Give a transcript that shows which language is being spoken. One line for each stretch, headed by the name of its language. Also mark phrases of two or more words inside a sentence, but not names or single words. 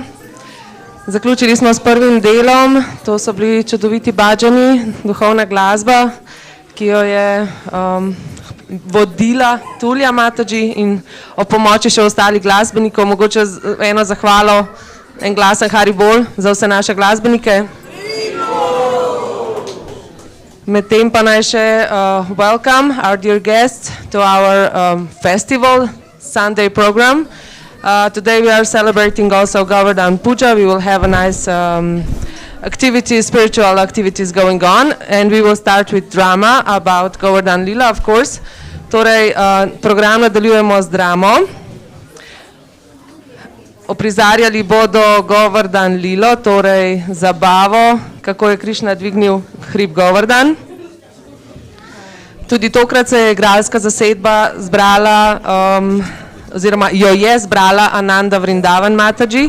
Slovenian: Zaključili smo s prvim delom, to so bili čudoviti bhađani, duhovna glasba, ki jo je vodila Tulja Mataji in o pomoči še ostalih glasbenikov, mogoče eno zahvalo, en glasen
Sanskrit: Hari Bol
Slovenian: za vse naše glasbenike. Medtem pa naj še
English: welcome our dear guests to our festival Sunday program. Today we are celebrating also Govardhana puja. We will have a nice activities, spiritual activities going on, and we will start with drama about Govardhana Lila, of course.
Slovenian: Torej, program nadaljujemo z dramo. Oprizarjali bodo Govardhana Lilo, torej zabavo, kako je Krišna dvignil hrib Govardhan. Tudi tokrat se je igralska zasedba zbrala, oziroma jo je zbrala Ananda Vrindavan Mataji.